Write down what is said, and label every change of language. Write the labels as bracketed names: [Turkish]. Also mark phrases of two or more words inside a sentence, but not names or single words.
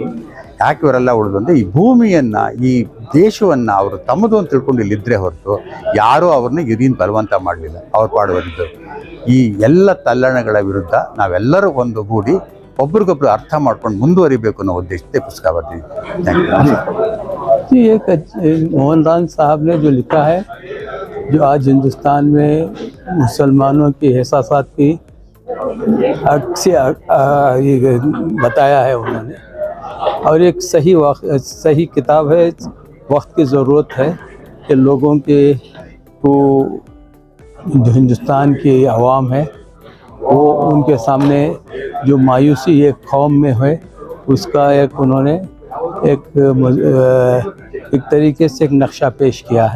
[Kannada] ಯಾಕೆ ಇವರೆಲ್ಲ ಉಳಿದು ಅಂದರೆ ಈ ಭೂಮಿಯನ್ನು, ಈ ದೇಶವನ್ನು ಅವರು ತಮ್ಮದು ಅಂತ ತಿಳ್ಕೊಂಡು ಇಲ್ಲಿದ್ದರೆ ಹೊರತು ಯಾರೂ ಅವ್ರನ್ನ ಇದೀನ್ ಬಲವಂತ ಮಾಡಲಿಲ್ಲ. ಅವ್ರ ಪಾಡುವರಿದ್ದರು. ಈ ಎಲ್ಲ ತಲ್ಲಣಗಳ ವಿರುದ್ಧ ನಾವೆಲ್ಲರೂ ಒಂದುಗೂಡಿ ಒಬ್ರಿಗೊಬ್ರು ಅರ್ಥ ಮಾಡ್ಕೊಂಡು ಮುಂದುವರಿಬೇಕು ಅನ್ನೋ ಉದ್ದೇಶಕ್ಕೆ ಪುಸ್ತಕ ಬರ್ತಿದ್ವಿ. [Urdu] ایک موہن لال صاحب نے جو لکھا ہے، جو آج ہندوستان میں مسلمانوں کے احساسات کی عکس بتایا ہے انہوں نے، اور ایک صحیح کتاب ہے. وقت کی ضرورت ہے کہ لوگوں کے کو جو ہندوستان کی عوام ہے وہ ان کے سامنے جو مایوسی ایک قوم میں ہے اس کا انہوں نے ایک طریقے سے ایک نقشہ پیش کیا ہے.